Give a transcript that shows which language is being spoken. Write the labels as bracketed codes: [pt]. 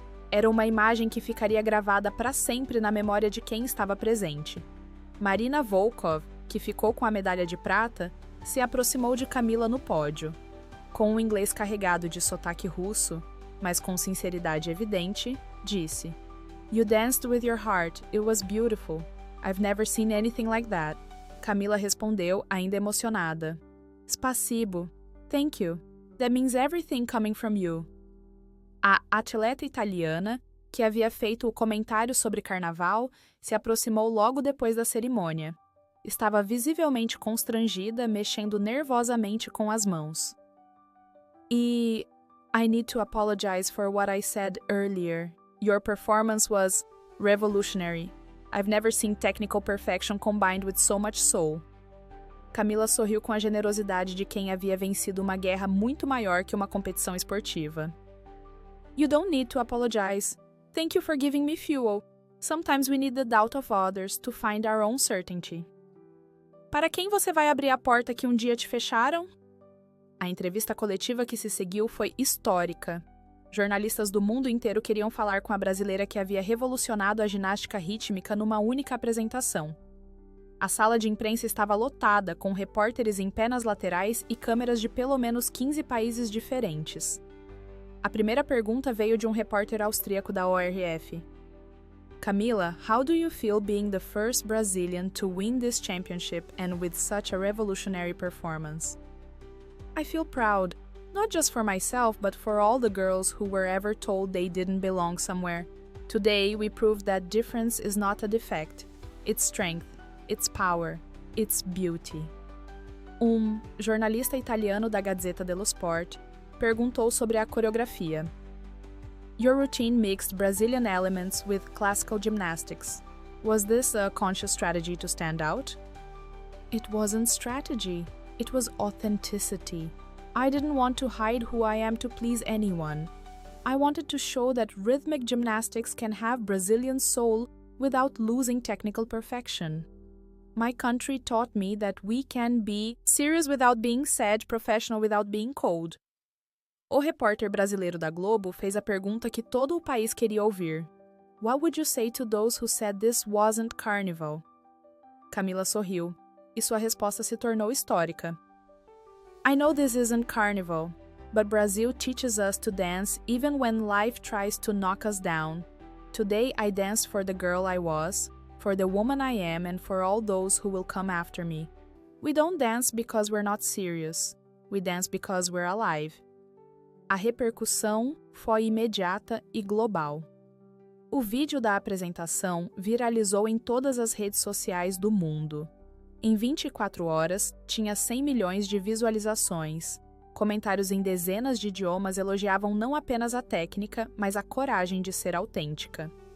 [pt] Era uma imagem que ficaria gravada para sempre na memória de quem estava presente. Marina Volkov, que ficou com a medalha de prata, se aproximou de Camila no pódio. Com um inglês carregado de sotaque russo, mas com sinceridade evidente, disse: [en] "You danced with your heart, it was beautiful. I've never seen anything like that." [pt] Camila respondeu, ainda emocionada: [ru] "Spasibo. [en] Thank you. That means everything coming from you." [pt] A atleta italiana, que havia feito o comentário sobre carnaval, se aproximou logo depois da cerimônia. Estava visivelmente constrangida, mexendo nervosamente com as mãos. [en] "I need to apologize for what I said earlier. Your performance was revolutionary. I've never seen technical perfection combined with so much soul." [pt] Camila sorriu com a generosidade de quem havia vencido uma guerra muito maior que uma competição esportiva. [en] "You don't need to apologize. Thank you for giving me fuel. Sometimes we need the doubt of others to find our own certainty." [pt] Para quem você vai abrir a porta que um dia te fecharam? A entrevista coletiva que se seguiu foi histórica. Jornalistas do mundo inteiro queriam falar com a brasileira que havia revolucionado a ginástica rítmica numa única apresentação. A sala de imprensa estava lotada, com repórteres em pé nas laterais e câmeras de pelo menos 15 países diferentes. A primeira pergunta veio de um repórter austríaco da ORF. [en] "Camila, how do you feel being the first Brazilian to win this championship and with such a revolutionary performance?" "I feel proud, Not just for myself, but for all the girls who were ever told they didn't belong somewhere. Today, we proved that difference is not a defect. It's strength, it's power, it's beauty. [pt] Jornalista italiano da Gazzetta dello Sport, perguntou sobre a coreografia. [en] Your routine mixed Brazilian elements with classical gymnastics. Was this a conscious strategy to stand out? It wasn't strategy, it was authenticity. I didn't want to hide who I am to please anyone. I wanted to show that rhythmic gymnastics can have Brazilian soul without losing technical perfection. My country taught me that we can be serious without being sad, professional without being cold. [pt] O repórter brasileiro da Globo fez a pergunta que todo o país queria ouvir. [en] What would you say to those who said this wasn't carnival? [pt] Camila sorriu, e sua resposta se tornou histórica. [en] I know this isn't carnival, but Brazil teaches us to dance even when life tries to knock us down. Today I danced for the girl I was, for the woman I am, and for all those who will come after me. We don't dance because we're not serious. We dance because we're alive. [pt] A repercussão foi imediata e global. O vídeo da apresentação viralizou em todas as redes sociais do mundo. Em 24 horas, tinha 100 milhões de visualizações. Comentários em dezenas de idiomas elogiavam não apenas a técnica, mas a coragem de ser autêntica.